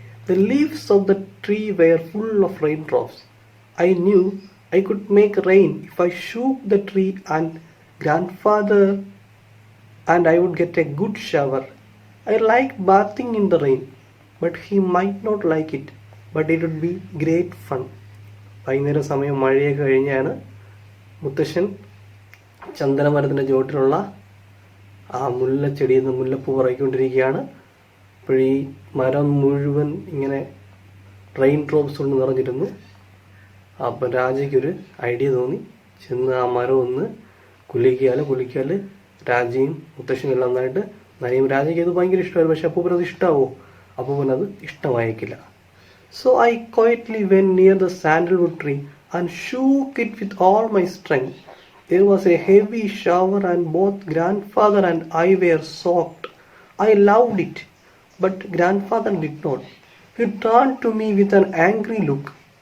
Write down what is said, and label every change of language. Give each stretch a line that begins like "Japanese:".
English: The leaves of the tree were full of raindrops. I knew I could make rain if I shook the tree, and grandfather and I would get a good shower. I like bathing in the rain, but he might not like it. But it would be great fun.
Malayalam: വൈകുന്നേരം സമയം മഴയൊക്കെ കഴിഞ്ഞാണ് മുത്തശ്ശൻ ചന്ദനമരത്തിൻ്റെ ചുവട്ടിലുള്ള ആ മുല്ലച്ചെടിയിൽ നിന്ന് മുല്ലപ്പൂ പറയിക്കൊണ്ടിരിക്കുകയാണ്. അപ്പോഴീ മരം മുഴുവൻ ഇങ്ങനെ റെയിൻ ഡ്രോപ്സ് കൊണ്ട് നിറഞ്ഞിരുന്നു. അപ്പം രാജയ്ക്കൊരു ഐഡിയ തോന്നി, ചെന്ന് ആ മരം ഒന്ന് കുലുക്കിയാൽ രാജയും മുത്തശ്ശനും എല്ലാം നന്നായിട്ട് നനയും. രാജയ്ക്ക് അത് ഭയങ്കര ഇഷ്ടമായിരുന്നു. പക്ഷെ അപ്പൂപ്പനത് ഇഷ്ടമാവോ? അപ്പൂപ്പനത് ഇഷ്ടമായേക്കില്ല.
English: So I quietly went near the sandalwood tree and shook it with all my strength. There was a heavy shower and both grandfather and I were soaked. I loved it, but grandfather did not. He turned to me with an angry look.